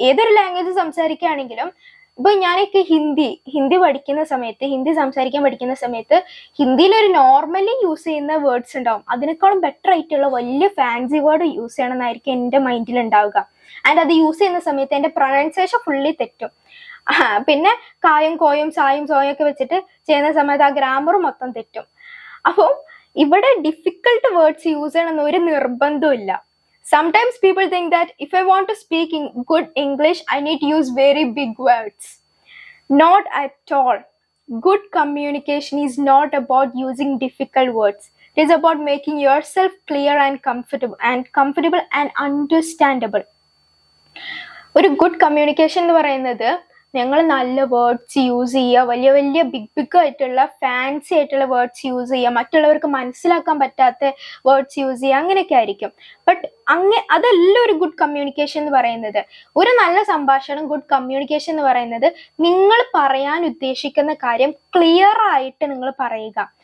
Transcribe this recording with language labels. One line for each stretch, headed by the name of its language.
Malayalam: ഏതൊരു ലാംഗ്വേജ് സംസാരിക്കുകയാണെങ്കിലും, ഇപ്പൊ ഞാനൊക്കെ ഹിന്ദി പഠിക്കുന്ന സമയത്ത്, ഹിന്ദി സംസാരിക്കാൻ പഠിക്കുന്ന സമയത്ത് ഹിന്ദിയിൽ ഒരു നോർമലി യൂസ് ചെയ്യുന്ന വേർഡ്സ് ഉണ്ടാവും, അതിനേക്കാളും ബെറ്റർ ആയിട്ടുള്ള വലിയ ഫാൻസി വേർഡ് യൂസ് ചെയ്യണമെന്നായിരിക്കും എൻ്റെ മൈൻഡിൽ ഉണ്ടാവുക. ആൻഡ് അത് യൂസ് ചെയ്യുന്ന സമയത്ത് എൻ്റെ പ്രൊനൗൺസിയേഷൻ ഫുള്ളി തെറ്റും. പിന്നെ കായും കോയും സായും സോയും ഒക്കെ വെച്ചിട്ട് ചെയ്യുന്ന സമയത്ത് ആ ഗ്രാമർ മൊത്തം തെറ്റും. അപ്പം ഇവിടെ ഡിഫിക്കൽട്ട് വേർഡ്സ് യൂസ് ചെയ്യണമെന്ന് ഒരു നിർബന്ധമില്ല.
English: Sometimes people think that if I want to speak in good English, I need to use very big words. Not at all. Good communication is not about using difficult words. It is about making yourself clear and comfortable and understandable.
Malayalam: ഒരു good communication എന്ന് പറയുന്നത് ഞങ്ങൾ നല്ല words use ചെയ്യുക, വലിയ വലിയ big ആയിട്ടുള്ള fancy ആയിട്ടുള്ള വേർഡ്സ് യൂസ് ചെയ്യുക, മറ്റുള്ളവർക്ക് മനസ്സിലാക്കാൻ പറ്റാത്ത വേർഡ്സ് യൂസ് ചെയ്യുക, അങ്ങനെയൊക്കെ ആയിരിക്കും. ബട്ട് അതല്ല ഒരു ഗുഡ് കമ്മ്യൂണിക്കേഷൻ എന്ന് പറയുന്നത്. ഒരു നല്ല സംഭാഷണം, ഗുഡ് കമ്മ്യൂണിക്കേഷൻ എന്ന് പറയുന്നത് നിങ്ങൾ പറയാൻ ഉദ്ദേശിക്കുന്ന കാര്യം ക്ലിയർ ആയിട്ട് നിങ്ങൾ പറയുക.